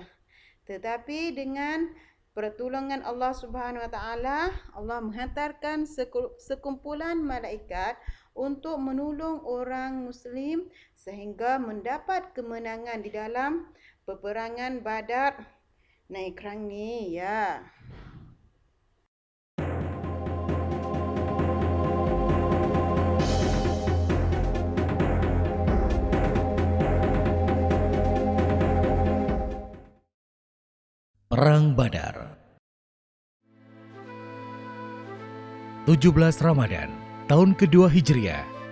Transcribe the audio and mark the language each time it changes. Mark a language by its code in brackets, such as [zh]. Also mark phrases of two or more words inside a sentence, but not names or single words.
[ms] Tetapi dengan pertolongan Allah Subhanahu Wa Taala, Allah menghantarkan sekumpulan malaikat untuk menolong orang Muslim sehingga mendapat kemenangan di dalam peperangan Badar [th] ในครั้งนี้ [ms] ya. Perang Badar 17 Ramadan tahun kedua Hijriah.